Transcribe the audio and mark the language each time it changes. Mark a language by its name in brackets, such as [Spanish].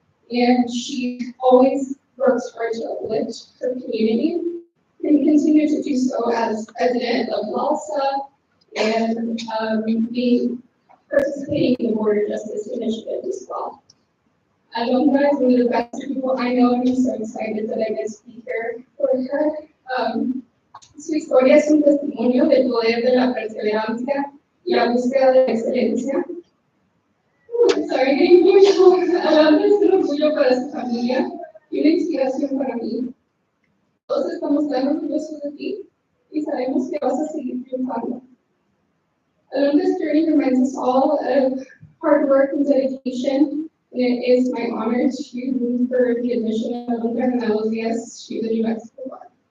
[English] And she always works hard to uplift her community and continued to do so as president of LALSA and participating in the Border Justice Initiative as well. Alondra is one of the best people I know, and I'm so excited that I get to be here for her. [Spanish] Su historia es un testimonio del poder de la perseverancia y la búsqueda de la excelencia. [English] Sorry, getting emotional. [Spanish] Alondra es un orgullo para su familia y una inspiración para mí. Todos estamos tan orgullosos de ti y sabemos que vas a seguir triunfando. [English] Alondra's journey reminds us all of hard work and dedication, and it is my honor to move for the admission of Alondra Granados Diaz to the New Mexico Bar.